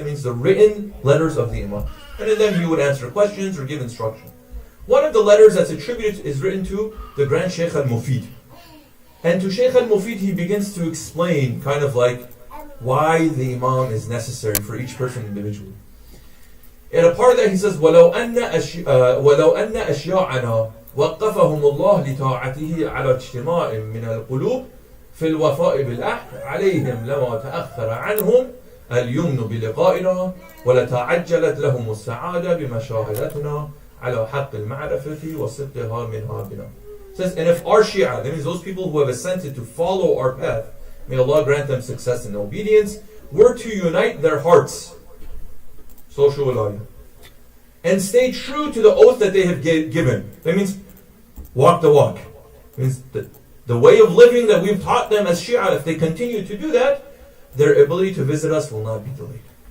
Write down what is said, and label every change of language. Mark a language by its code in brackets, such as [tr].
[en] That means the written letters of the Imam. And in them he would answer questions or give instruction. One of the letters that's attributed is written to the Grand Sheikh al-Mufid. And to Sheikh al-Mufid he begins to explain kind of like why the Imam is necessary for each person individually. And a part of that he says, [ar] وَلَوْ أَنَّ أَشْيَاعَنَا وَقَّفَهُمُ اللَّهُ لِطَاعَتِهِ عَلَى اجْتِمَاعٍ مِنَ الْقُلُوبِ في الوفاء بالعهد عليهم لما تأخر عنهم اليمن بلقائنا ولتعجلت لهم السعادة بمشاهدتنا على حق المعرفة وصدقها منها بنا. [en] It says, and if our Shia, that means those people who have assented to follow our path, may Allah grant them success and obedience, were to unite their hearts, social wilayah, and stay true to the oath that they have given. That means walk the walk. It means the way of living that we've taught them as Shia, if they continue to do that, their ability to visit us will not be delayed.